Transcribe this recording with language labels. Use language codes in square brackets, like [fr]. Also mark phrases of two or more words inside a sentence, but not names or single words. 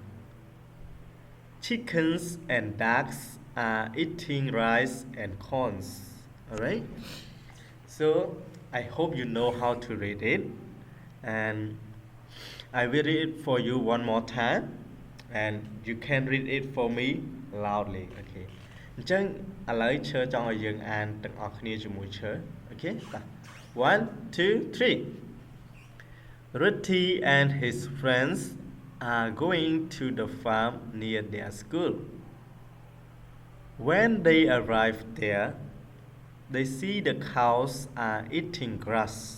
[en] Chickens and ducks are eating rice and corns. Alright? So I hope you know how to read it. And I will read it for you one more time. And you can read it for me loudly. [km] Okay. អញ្ចឹងឥឡូវឈើចង់ឲ្យយើងអានទាំងអស់គ្នាជាមួយឈើ Okay? [en] 1, 2, 3. Ruti and his friends are going to the farm near their school. When they arrive there, they see the cows are eating grass.